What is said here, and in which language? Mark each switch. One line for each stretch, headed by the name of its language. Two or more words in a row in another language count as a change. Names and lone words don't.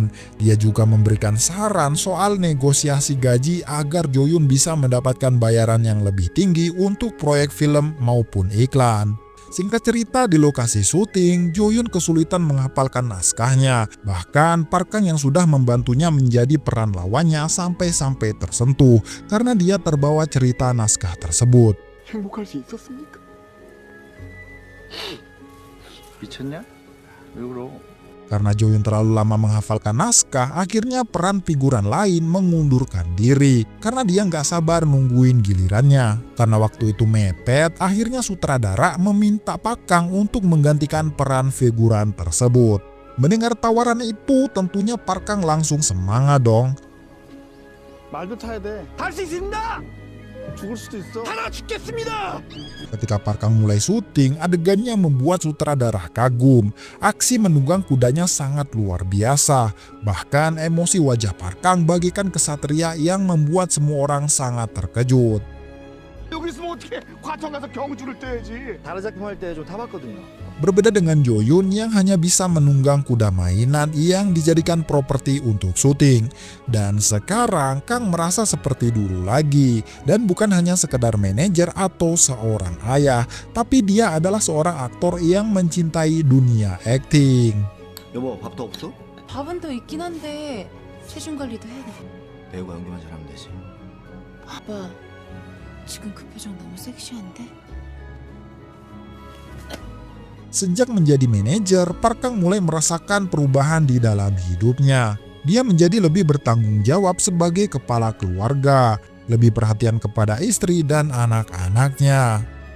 Indonesian: Dia juga memberikan saran soal negosiasi gaji agar Jo-yoon bisa mendapatkan bayaran yang lebih tinggi untuk proyek film maupun iklan. Singkat cerita, di lokasi syuting, Jo-yoon kesulitan menghafalkan naskahnya. Bahkan, Park Kang yang sudah membantunya menjadi peran lawannya sampai-sampai tersentuh karena dia terbawa cerita naskah tersebut.
Korean: 행복할 수 있었습니까? 미쳤냐? 왜 그러?
Indonesian: Karena Jo-yoon terlalu lama menghafalkan naskah, akhirnya peran figuran lain mengundurkan diri karena dia nggak sabar nungguin gilirannya. Karena waktu itu mepet, akhirnya sutradara meminta Park Kang untuk menggantikan peran figuran tersebut. Mendengar tawaran itu, tentunya Park Kang langsung semangat dong.
Korean: 말도 타야 돼. 할 수 있습니다. 죽을 수도 있어. 하나 죽겠습니다.
Indonesian: Ketika Park Kang mulai syuting, adegannya membuat sutradara kagum. Aksi menunggang kudanya sangat luar biasa. Bahkan emosi wajah Park Kang bagaikan kesatria yang membuat semua orang sangat terkejut.
Korean: 여기 있으면 어떻게? 과천 가서 경주를 떼야지. 다른 작품 할 때 좀 타봤거든요.
Indonesian: Berbeda dengan Jo-yoon yang hanya bisa menunggang kuda mainan yang dijadikan properti untuk syuting. Dan sekarang Kang merasa seperti dulu lagi. Dan bukan hanya sekedar manajer atau seorang ayah, tapi dia adalah seorang aktor yang mencintai dunia akting.
Korean: 여보 밥도 없어? 밥은 더 있긴 한데 체중 관리도 해야 돼. 배우가 연기만 잘하면 되지. 아빠, 지금 그 표정 너무 섹시한데?
Indonesian: Sejak menjadi manajer, Park Kang mulai merasakan perubahan di dalam hidupnya. Dia menjadi lebih bertanggung jawab sebagai kepala keluarga, lebih perhatian kepada istri dan anak-anaknya.